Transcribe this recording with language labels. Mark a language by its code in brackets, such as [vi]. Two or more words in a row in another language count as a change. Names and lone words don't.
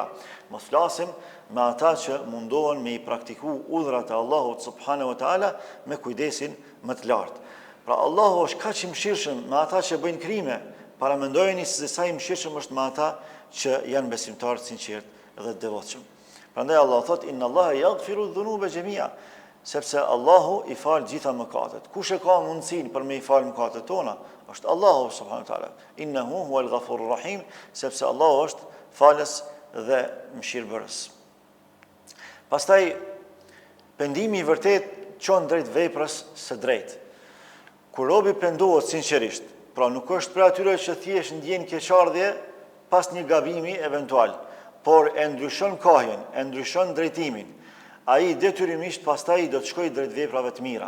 [sq] Mos flasim me ata që mundohen me i praktiku urdhrat e Allahut [ar] سبحانه وتعالى [sq] me kujdesin më të lartë. Pra Allahu është kaq i mëshirshëm me ata që bëjnë krime, para mendojeni se sa i mëshirshëm është me ata që janë besimtarë të sinqertë dhe të devotshëm. Prandaj Allah thot [ar] إن الله يغفر الذنوب جميعا, [sq] sepse Allahu i fal gjitha mëkatet. Kush e ka mundësinë për me i fal mëkatet tona? [ar] Është Allahu سبحانه وتعالى. إنه هو الغفور الرحيم, [sq] sepse Allahu është falës dhe mëshirbërës. Pastaj pendimi i vërtet çon drejt veprës së drejtë. Kur robi pendohet sinqerisht, pra nuk është për atyre që thjesht ndjen keqardhje pas një gabimi eventual, por e ndryshon kohën, e ndryshon drejtimin, ai detyrimisht pastaj do të shkojë drejt veprave të mira.